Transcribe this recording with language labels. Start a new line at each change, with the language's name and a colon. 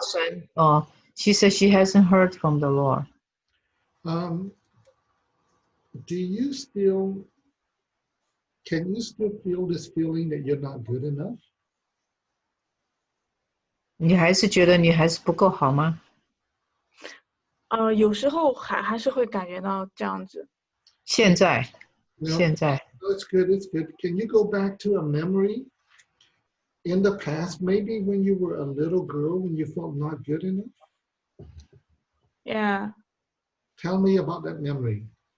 Chinese: 神哦
English: she said she hasn't heard from the Lord. Do you can you still feel this feeling that you're not good enough?
Chinese: 你还是觉得你还是不够好吗？有时候还是会感觉到这样子。现在
English: No.
Chinese: 现在
English: It's good, it's good. Can you go back to a memory in the past, maybe when you were a little girl, when you felt not good enough? Yeah. Tell me about that memory.